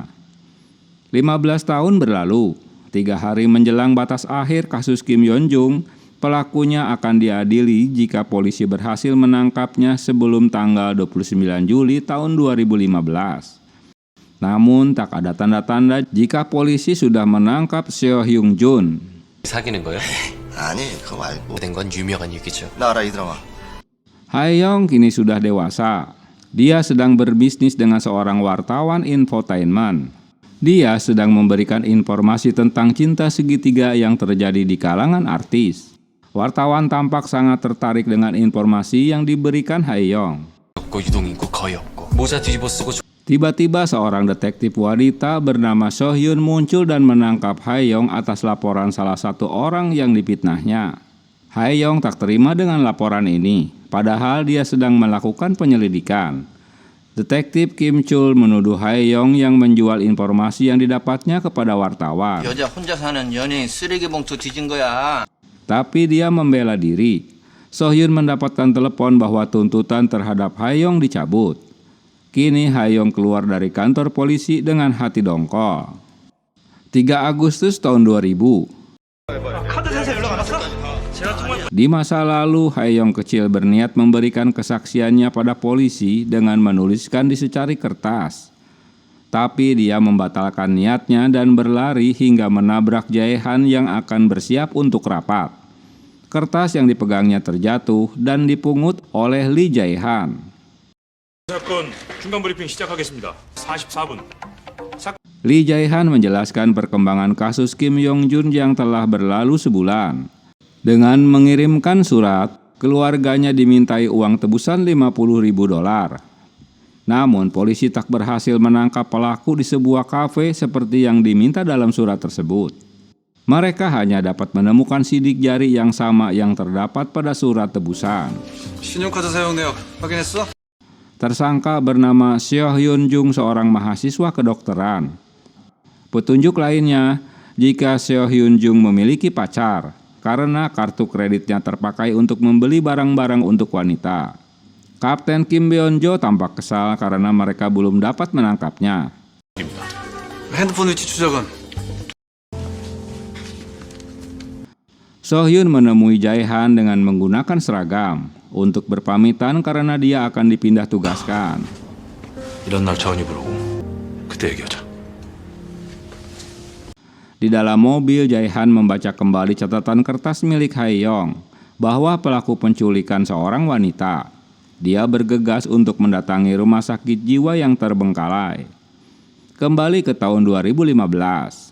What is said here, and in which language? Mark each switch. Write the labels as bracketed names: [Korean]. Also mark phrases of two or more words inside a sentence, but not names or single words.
[Indonesian] 15 tahun berlalu, 3 hari menjelang batas akhir kasus Kim Yeon-jung, pelakunya akan diadili jika polisi berhasil menangkapnya sebelum tanggal 29 Juli tahun 2015. Namun tak ada tanda-tanda jika polisi sudah menangkap Seo Hyung-jun. [Korean] 사귀는 거요? 아니, 그거 말고 된 건 유명한 얘기죠. 나 알아 이 드라마. [Indonesian] Hae-yong kini sudah dewasa. Dia sedang berbisnis dengan seorang wartawan infotainment. Dia sedang memberikan informasi tentang cinta segitiga yang terjadi di kalangan artis. Wartawan tampak sangat tertarik dengan informasi yang diberikan Hae-yong. [Korean] 유동 인구 거의 없고 모자 뒤집어 쓰고 [Indonesian] Tiba-tiba seorang detektif wanita bernama So-hyun muncul dan menangkap Hae-yong atas laporan salah satu orang yang difitnahnya. Hae-yong tak terima dengan laporan ini, padahal dia sedang melakukan penyelidikan. Detektif Kim Chul menuduh Hae-yong yang menjual informasi yang didapatnya kepada wartawan. [Korean] 여자 혼자 사는 연예인 쓰레기 봉투 뒤진 거야. [Indonesian] Tapi dia membela diri. So-hyun mendapatkan telepon bahwa tuntutan terhadap Hae-yong dicabut. Kini Hae-yong keluar dari kantor polisi dengan hati dongkol. 3 Agustus tahun 2000. Di masa lalu, Hae-yong kecil berniat memberikan kesaksiannya pada polisi dengan menuliskan di secari kertas. Tapi dia membatalkan niatnya dan berlari hingga menabrak Jae-han yang akan bersiap untuk rapat. Kertas yang dipegangnya terjatuh dan dipungut oleh Lee Jae-han. [Korean] 사건 중간 브리핑 시작하겠습니다. 44분. [Indonesian] Lee Jae-han menjelaskan perkembangan kasus Kim Yeon-jun yang telah berlalu sebulan. Dengan mengirimkan surat, keluarganya dimintai uang tebusan $50.000. Namun polisi tak berhasil menangkap pelaku di sebuah kafe seperti yang diminta dalam surat tersebut. Mereka hanya dapat menemukan sidik jari yang sama yang terdapat pada surat tebusan. [Korean] 신용카드 사용 내역 확인했어? [Indonesian] Tersangka bernama Seo Hyun-jung, seorang mahasiswa kedokteran. Petunjuk lainnya, jika Seo Hyun-jung memiliki pacar, karena kartu kreditnya terpakai untuk membeli barang-barang untuk wanita. Kapten Kim Beon-jo tampak kesal karena mereka belum dapat menangkapnya. [Korean] 핸드폰 위치 추적은? [Indonesian] So-hyun menemui Jae-han dengan menggunakan seragam untuk berpamitan karena dia akan dipindah tugaskan. [Korean] 이런 날 자은이 부르고 그때 얘기하자. [Indonesian] Di dalam mobil, Jae-han membaca kembali catatan kertas milik Hae-yong bahwa pelaku penculikan seorang wanita. Dia bergegas untuk mendatangi rumah sakit jiwa yang terbengkalai. Kembali ke tahun 2015.